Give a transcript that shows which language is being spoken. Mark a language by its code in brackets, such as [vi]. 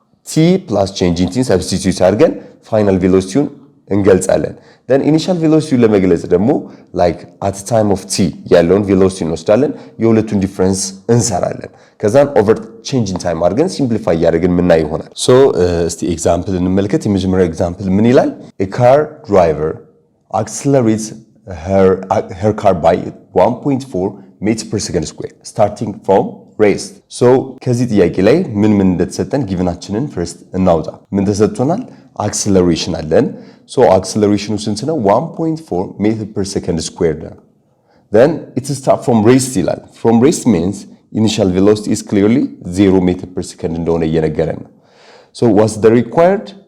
[am] ቲ ፕላስ ቼንጂንግ ቲን ሰብስቲቲዩት አድርገን ፋይናል ቬሎሲቲውን እንገልጻለን። then ኢኒሻል ቬሎሲቲውን ለመግለጽ ደግሞ [en] like at time of t [am] ያለውን ቬሎሲቲ እንወስዳለን፣ የሁለቱን ዲፈረንስ እንሰራለን። ከዛን ኦቨር ቼንጂንግ ታይም አድርገን ሲምፕሊፋይ ያደርግን ምናይ ይሆናል። ሶ እስቲ ኤግዛምፕል እንመልከት። የመጀመሪያው ኤግዛምፕል ምን ይላል? [en] a car driver accelerates her car by 1.4 meters per second square starting from rest. [am] so ከዚህ ጥያቄ ላይ ምን እንደተሰጠን ጊቭናችንን ፈርስት እናውጣ። ምን ተሰጥቶናል? አክሰለሬሽን አለን። ሶ አክሰለሬሽኑ ስንት ነው? [en] 1.4 [am] ሜትር ፐር ሰከንድ ስኩዌር ነው። [en] then it start from rest ይላል። from rest means initial velocity is clearly 0 [am] ሜትር ፐር ሰከንድ እንደሆነ እየነገረን ነው። [en] so what's the required?